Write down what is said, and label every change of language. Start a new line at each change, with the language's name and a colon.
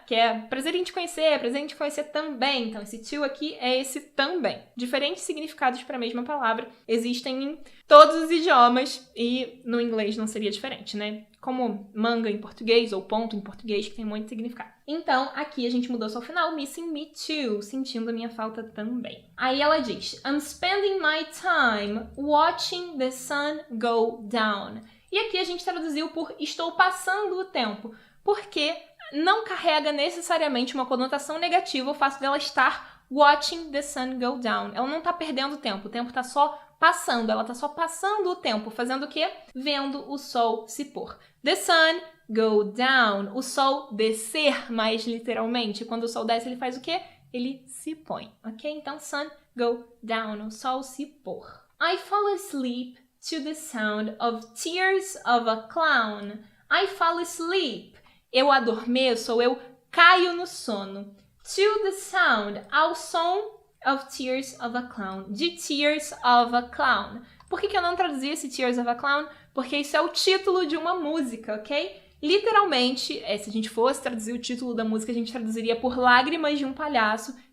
Portuguese: Que é prazer em te conhecer também. Então, esse to aqui é esse também. Diferentes significados para a mesma palavra existem em todos os idiomas, e no inglês não seria diferente, né? Como manga em português, ou ponto em português, que tem muito significado. Então, aqui a gente mudou só o final,
English: missing me too,
Portuguese: sentindo a minha falta também. Aí ela diz,
English: I'm spending my time watching the sun go down.
Portuguese: E aqui a gente traduziu por estou passando o tempo, porque não carrega necessariamente uma conotação negativa o fato dela estar
English: watching the sun go down.
Portuguese: Ela não está perdendo tempo, o tempo está só passando, ela está só passando o tempo, fazendo o quê? Vendo o sol se pôr.
English: The sun go down,
Portuguese: o sol descer mais literalmente. Quando o sol desce, ele faz o quê? Ele se põe, ok? Então,
English: sun go down,
Portuguese: o sol se pôr.
English: I fall asleep to the sound of tears of a clown. I fall asleep.
Portuguese: Eu adormeço ou eu caio no sono.
English: To the sound,
Portuguese: ao som
English: of tears of a clown.
Portuguese: De
English: tears of a clown.
Portuguese: Por que eu não traduzi esse tears of a clown? Porque isso é o título de uma música, ok? Literalmente, se a gente fosse traduzir o título da música, a gente traduziria por Lágrimas de um Palhaço.